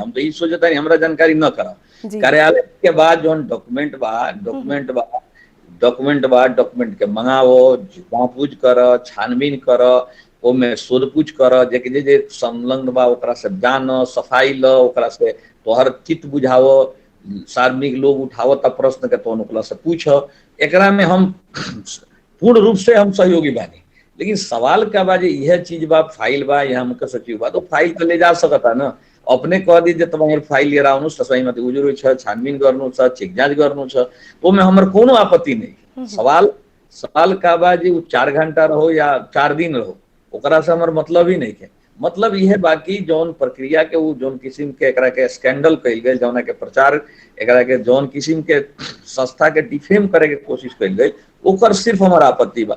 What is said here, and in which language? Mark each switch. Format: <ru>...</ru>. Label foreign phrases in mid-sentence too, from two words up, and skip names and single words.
<bho>हम तो ये सोचता है हमरा जानकारी न करा। कार्यालय के बाद जो डॉक्यूमेंट के मंगाओ, जांच कर, छानबीन कर, ओमे शोधपूछ कर, जे जे संलग्न बा ओकरा से जान, सफाई ल, ओकरा से तोहर चित्त बुझाओ, सार्वजनिक लोग उठाओ तब प्रश्न के तो ओकरा से पूछ। एकरा में हम पूर्ण रूप से हम सहयोगी बानी, लेकिन सवाल का बा जे यह चीज बा, फाइल बा या मुख्य सचिव बा, तो फाइल तो ले जा सकता ना। अपने कह दी तुम्हारे फाइल</bho> <ne>लिएर आउनु, सही मत उजुरो छ, छानबीन गर्नु छ, चेक जांच गर्नु छ,</ne> <bho>तो में हमर कोनो आपत्ति नहीं। सवाल का बा जे 4 घंटा रहो या 4 दिन रहो, ओकरा से हमर मतलब ही नहीं है। मतलब यह बाकी जौन प्रक्रिया के वो जौन किस्म के एकरा के स्कैंडल कइल गई, जौना के प्रचार एकरा के जौन किस्म के संस्था के डिफेम करे के कोशिश कइल गई, ओकर सिर्फ हमारा आपत्ति बा।</bho>